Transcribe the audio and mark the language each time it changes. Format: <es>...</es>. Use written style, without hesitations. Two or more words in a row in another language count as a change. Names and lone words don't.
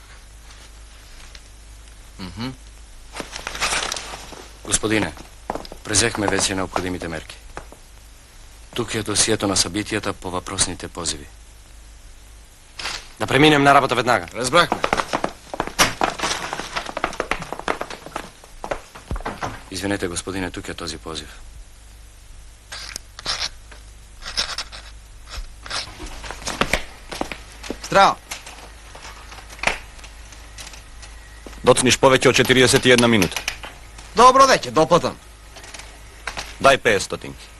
<bg>Господине, презехме вече необходимите мерки. Тук е досието на събитията по въпросните позиви. Да преминем на работа веднага. Разбрахме. Извинете, господине, тук е този позив.</bg> <mk>Здраво. Доцниш повеќе од 41 минута. Добро веќе, доплатам. Дај 500.</mk>